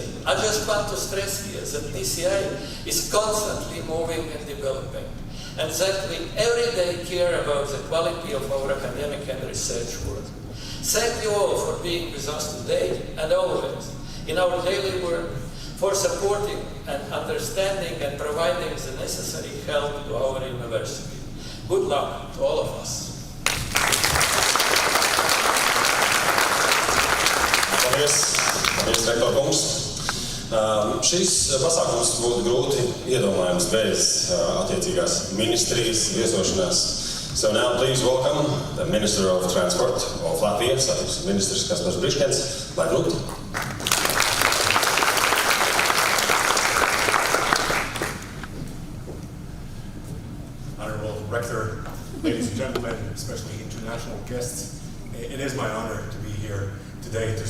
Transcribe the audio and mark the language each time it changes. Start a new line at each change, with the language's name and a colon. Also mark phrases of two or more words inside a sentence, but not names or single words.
English: I just want to stress here that TSI is constantly moving and developing, and that we every day care about the quality of our academic and research work. Thank you all for being with us today and always in our daily work, for supporting and understanding and providing the necessary help to our university. Good luck to all of us.
Latvian: Paldies, rektor kungs. Šis pasākums būtu grūti iedomājams bez attiecīgās ministrijas viesošanās.
English: So now please welcome the Minister of Transport of Latvia,
Latvian: Ministrs Kaspars Briškens, lai lūgt.
English: Honorable Rector, ladies and gentlemen, especially international guests, it is my honor to be here today to